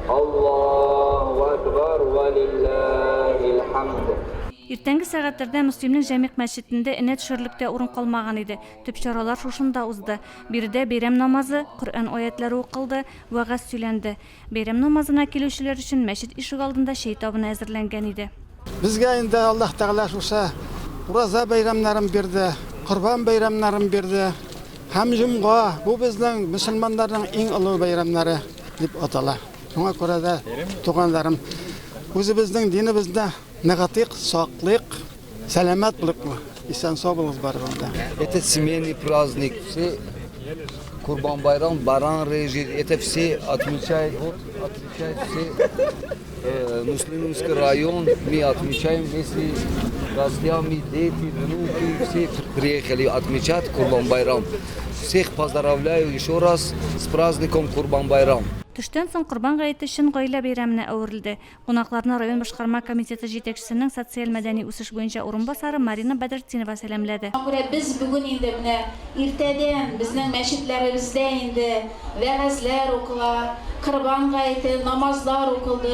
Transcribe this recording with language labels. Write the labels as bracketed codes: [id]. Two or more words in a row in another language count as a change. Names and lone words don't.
[ar] الله أكبر ولله الحمد. [tt] Иртәнге сәгатьләрдә Мөслимнең Җәмигъ мәчетендә инә төшерлектә урын калмаган иде. Төп чаралар шушында узды. Биредә бәйрәм намазы, Коръән аятлары укылды, вагаз сөйләнде. Бәйрәм намазына килүчеләр өчен мәчет ишек алдында чәй табыны әзерләнгән иде. Безгә инде Аллаһ Тәгалә шуша ураза бәйрәмнәрен бирде, Корбан бәйрәмнәрен бирде. Һәм җомга бу безнең мөселманнарның иң олы бәйрәмнәре дип атала. Шуңа күрә дә туганнарым, үзебезнең динебездә негатив, саклык, сәламәт булып, исән сау булыгыз барыгызда. [ru] Это семейный праздник, все Курбан Байрам, баран режет, это все отмечают, вот отмечают все муслимский район, мы отмечаем вместе с гостями, дети, внуки, все приехали отмечать Курбан Байрам. Всех поздравляю еще раз с праздником Курбан Байрам. [tt] Төштән соң Корбан гаете өчен гаилә бәйрәменә әверелде. Кунакларны район башкарма комитеты җитәкчесенең социаль-мәдәни үсеш буенча урынбасары Марина Бәдретдинова сәламләде. Без бүген инде менә иртәдән безнең мәчетләребездә инде вәгазьләр укыла, Корбан гаете намазлар укылды.